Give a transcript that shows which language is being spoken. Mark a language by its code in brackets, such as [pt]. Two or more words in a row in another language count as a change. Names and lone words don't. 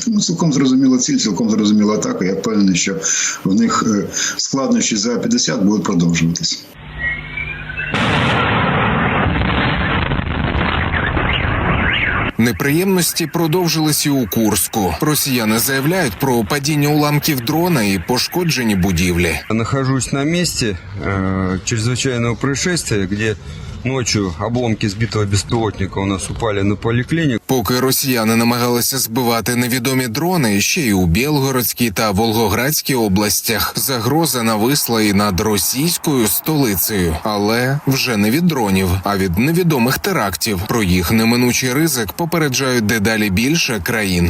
[uk] Тому цілком зрозуміла ціль, цілком зрозуміла атака. Я впевнений, що в них складнощі за 50 будуть продовжуватися. Неприємності продовжились і у Курську. Росіяни заявляють про падіння уламків дрона і пошкоджені будівлі. [ru] Нахожусь на месте чрезвычайного происшествия, где ночью обломки сбитого беспилотника у нас упали на поликлинику. [uk] Поки росіяни намагалися збивати невідомі дрони, ще й у Білгородській та Волгоградській областях загроза нависла і над російською столицею. Але вже не від дронів, а від невідомих терактів. Про їх неминучий ризик попереджають дедалі більше країн.